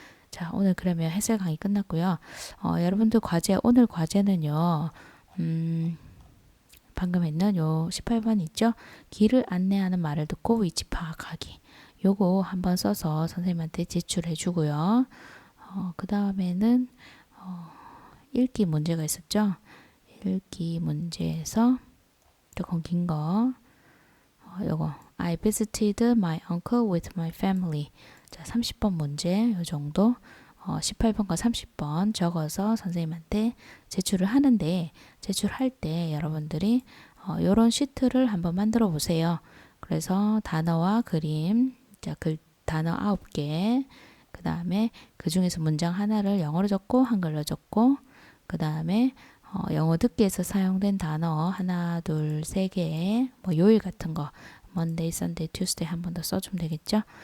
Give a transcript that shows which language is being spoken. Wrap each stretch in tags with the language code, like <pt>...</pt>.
<ko>자, 오늘 그러면 해설 강의 끝났고요. 여러분들 과제, 오늘 과제는요. 방금 했는 요 18번 있죠? 길을 안내하는 말을 듣고 위치 파악하기. 요거 한번 써서 선생님한테 제출해 주고요. 그 다음에는 읽기 문제가 있었죠. 읽기 문제에서 조금 긴 거, 요거</ko> <en>I visited my uncle with my family.</en> <ko>자, 30번 문제 요 정도 18번과 30번 적어서 선생님한테 제출을 하는데, 제출할 때 여러분들이 요런 시트를 한번 만들어 보세요. 그래서 단어와 그림, 자, 단어 9개, 그 다음에 그 중에서 문장 하나를 영어로 적고 한글로 적고, 그 다음에 영어 듣기에서 사용된 단어 하나, 둘, 3개, 뭐 요일 같은 거 Monday, Sunday, Tuesday 한 번 더 써주면 되겠죠.</ko>